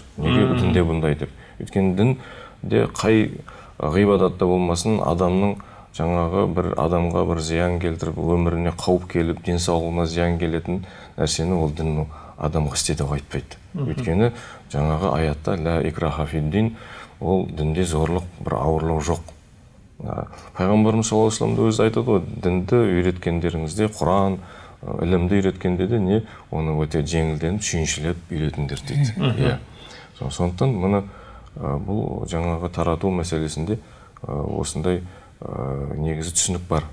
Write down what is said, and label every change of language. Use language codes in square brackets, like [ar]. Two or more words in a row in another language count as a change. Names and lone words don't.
[kk] Неге дінде бұндай деп. Өйткені дінде қай ғибадатта болмасын, адамның жаңағы бір адамға бір зиян келтіріп, өміріне қауіп келіп, денсаулығына зиян келетін нәрсені ол дін адамға істе деп айтпайды. Өйткені жаңағы аятта [ar] لا إكراه في الدين, [kk] ол дінде зорлық, бір ауырлық жоқ. Пайғамбарымыз [ar] صلى الله عليه وسلم [kk] өзі айтады ғой, дінді үйреткендеріңізде, Құран ілімді үйреткенде де не, оны өте жеңілденіп, сүйіншілеп үйретіңдер дейді. Сондықтан мұны бұл жаңағы тарату мәселесінде осындай негізі түсінік бар.